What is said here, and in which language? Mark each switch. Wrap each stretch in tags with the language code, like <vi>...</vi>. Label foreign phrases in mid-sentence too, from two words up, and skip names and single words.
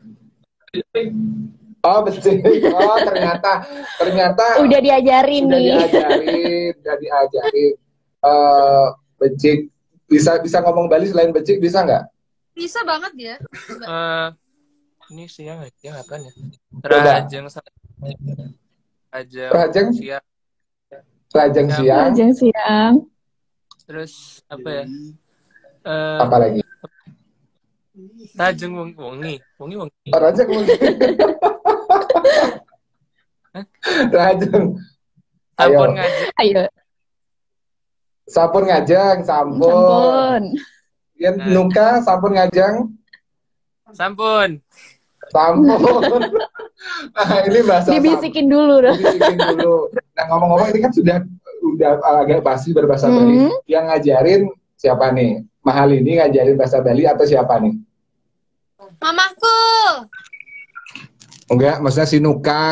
<id>Oh, becek. Oh, ternyata Udah diajarin udah nih. diajarin. Becek. Bisa ngomong Bali selain becek, bisa nggak? Bisa banget dia. Ini siang apa ya? Rajang siang.</id> <ban>Rajang siang. Ajang siang.</ban> <id>Terus apa ya? Apa lagi?</id> <ban>Rajang wengi.</ban> <id>Oh, Rajang mungkin. Rajang.</id> <ban>Sampun ngajak.</ban> <id>Ayo.</id> <ban>Sampun ngajang, sampun. Ya, Nuka, sampun ngajang. Sampun.</ban> <id>Nah, ini bahasa Dibisikin dulu dong. Dibisikin dulu. Nah, ngomong-ngomong ini kan udah agak basi berbahasa Bali. Yang ngajarin siapa nih? Mahal ini ngajarin bahasa Bali atau siapa nih? Mamaku. Enggak, maksudnya si Nuka.</id>